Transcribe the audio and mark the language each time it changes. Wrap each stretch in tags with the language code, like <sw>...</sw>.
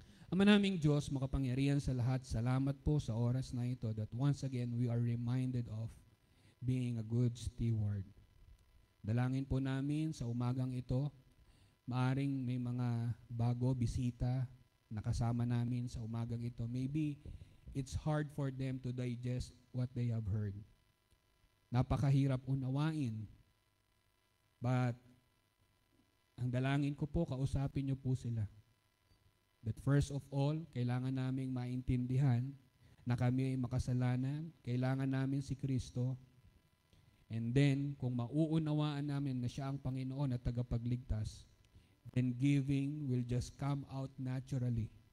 <tl>Ama naming Diyos, makapangyarihan sa lahat, salamat po sa oras na ito</tl> <en>that once again we are reminded of being a good steward.</en> <tl>Dalangin po namin sa umagang ito, maaring may mga bago, bisita, nakasama namin sa umagang ito.</tl> <en>Maybe it's hard for them to digest what they have heard.</en> <tl>Napakahirap unawain. But ang dalangin ko po, kausapin niyo po sila.</tl> <en>That first of all,</en> <tl>kailangan naming maintindihan na kami ay makasalanan, kailangan namin si Kristo, and then, kung mauunawaan namin na siya ang Panginoon at tagapagligtas,</tl> <en>then giving will just come out naturally.</en>